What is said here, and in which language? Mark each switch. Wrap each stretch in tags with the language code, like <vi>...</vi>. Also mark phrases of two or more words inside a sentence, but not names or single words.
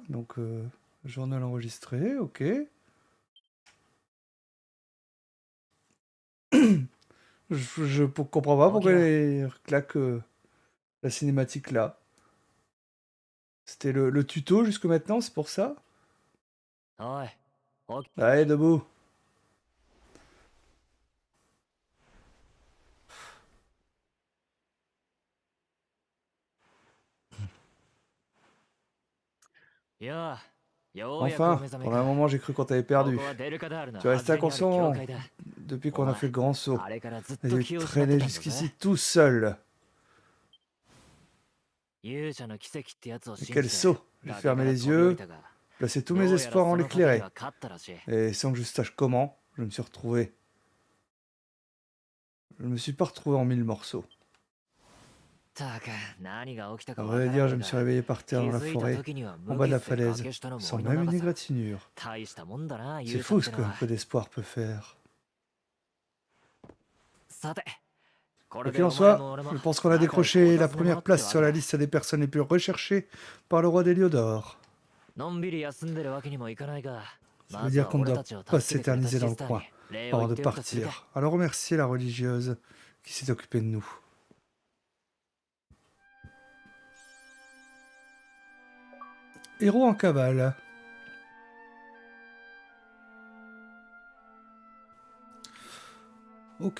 <fr>Donc, journal enregistré, ok. Je comprends pas pourquoi il claque la cinématique là. C'était le tuto jusque maintenant, c'est pour ça?</fr> <ja>おい、起き、</ja> <fr>Allez, debout.</fr> <ja>よう、ようやくお</ja> <fr>Enfin,</fr> <ja>目覚め</ja> <fr>pendant un</fr> <ja>か。</ja> <fr>moment j'ai cru qu'on t'avait</fr> <ja>こ</ja> <fr>perdu.</fr> <ja>こはデルカダールの</ja> <fr>Tu es</fr> <ja>外</ja> <fr>resté</fr> <ja>れにある教</ja> <fr>inconscient</fr> <ja>会だ。</ja> <fr>depuis qu'on a fait le grand saut.</fr> <ja>あれからずっ</ja> <fr>Et</fr> <ja>と</ja> <fr>j'ai</fr> <ja>気を失って</ja> <fr>traîné</fr> <ja>たんだぜ。</ja> <fr>jusqu'ici tout seul.</fr> <ja>勇者の奇跡ってやつを</ja> <fr>Et</fr> <ja>信</ja> <fr>quel</fr> <ja>じて</ja> <fr>saut! J'ai</fr> <ja>崖か</ja> <fr>fermé</fr> <ja>ら</ja> <fr>les</fr> <ja>飛び降り</ja> <fr>yeux,</fr> <ja>たが、</ja> <fr>placé tous</fr> <ja>ど</ja> <fr>mes</fr> <ja>うやら</ja> <fr>espoirs en</fr> <ja>その鍵に</ja> <fr>l'éclairer.</fr> <ja>は勝ったらしい。</ja> <fr>Et sans que je sache comment, je me suis retrouvé. Je ne me suis pas retrouvé en 1000 morceaux.</fr> <ja>たく、何が起きた</ja> <fr>À</fr> <ja>かわから</ja> <fr>vrai</fr> <ja>ない</ja> <fr>dire,</fr> <ja>が、</ja> <fr>je me suis réveillé par</fr> <ja>気</ja> <fr>terre dans la</fr> <ja>づいた</ja> <fr>forêt,</fr> <ja>時には</ja> <fr>en</fr> <ja>無</ja> <fr>bas de</fr> <ja>傷</ja> <fr>la</fr> <ja>で</ja> <fr>falaise,</fr> <ja>崖下の</ja> <fr>sans</fr> <ja>森の</ja> <fr>même une</fr> <ja>中さ。</ja> <fr>égratignure.</fr> <ja>大したもんだな、</ja> <fr>C'est</fr> <ja>勇者</ja> <fr>fou</fr> <ja>っ</ja> <fr>ce</fr> <ja>ての</ja> <fr>qu'un</fr> <ja>は。</ja> <fr>peu d'espoir peut faire.</fr> <ja>さて、こ</ja> <fr>Quoi</fr> <ja>れ</ja> <fr>qu'il</fr> <ja>で</ja> <fr>en</fr> <ja>お前</ja> <fr>soit,</fr> <ja>も俺も</ja> <fr>je pense qu'on a</fr> <ja>仲良く</ja> <fr>décroché</fr> <ja>お</ja> <fr>la</fr> <ja>尋ね</ja> <fr>première</fr> <ja>者って</ja> <fr>place</fr> <ja>わ</ja> <fr>sur</fr> <ja>け</ja> <fr>la</fr> <ja>だ。</ja> <fr>liste des personnes les plus recherchées par le roi d'Héliodor.</fr> <ja>のんびり休んでるわけにもいかないが、</ja> <fr>Ça</fr> <ja>ま</ja> <fr>veut</fr> <ja>ず</ja> <fr>dire</fr> <ja>は</ja> <fr>qu'on ne</fr> <ja>俺</ja> <fr>doit</fr> <ja>たちを</ja> <fr>pas</fr> <ja>助けてくれた</ja> <fr>s'éterniser</fr> <ja>シ</ja> <fr>dans le</fr> <ja>スター</ja> <fr>coin</fr> <ja>に礼を</ja> <fr>avant</fr> <ja>言っ</ja> <fr>de</fr> <ja>ておくとするか。</ja> <fr>partir. Alors remerciez la religieuse qui s'est occupée de nous. Héros en cavale. Ok.</fr>